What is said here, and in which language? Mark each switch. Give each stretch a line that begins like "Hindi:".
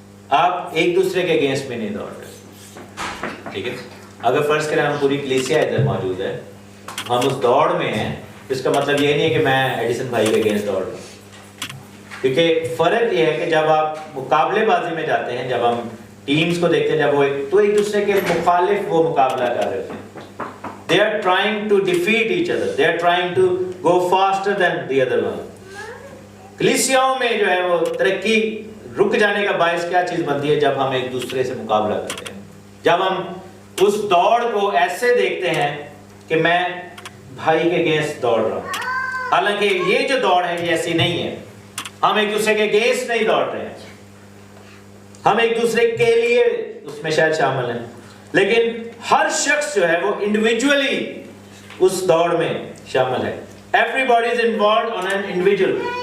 Urdu: آپ ایک دوسرے کے اگینسٹ میں نہیں دوڑ رہے، ٹھیک ہے۔ اگر فرض کریں ہم پوری کلیسیا ادھر موجود ہے، ہم اس دوڑ میں ہیں، اس کا مطلب یہ نہیں ہے کہ میں ایڈیسن بھائی کے اگینسٹ دوڑ رہا ہوں، کیونکہ فرق یہ ہے کہ جب آپ مقابلے بازی میں جاتے ہیں، جب ہم ٹیمز کو دیکھتے ہیں، جب وہ تو ایک دوسرے کے مخالف وہ مقابلہ کر رہے ہوتے ہیں۔
English: They are trying to defeat each other. They are trying to go faster than the other one.
Urdu: کلیسیاؤں میں جو ہے وہ ترقی رک جانے کا باعث کیا چیز بنتی ہے؟ جب ہم ایک دوسرے سے مقابلہ کرتے ہیں، جب ہم اس دوڑ کو ایسے دیکھتے ہیں کہ میں بھائی کے اگینسٹ دوڑ رہا ہوں، حالانکہ یہ جو دوڑ ہے یہ ایسی نہیں ہے، ہم ایک دوسرے کے اگینسٹ نہیں دوڑ رہے ہیں، ہم ایک دوسرے کے لیے اس میں شاید شامل ہیں، لیکن ہر شخص جو ہے وہ انڈیویجولی اس دوڑ میں شامل ہے۔
English: Everybody is involved on an individual.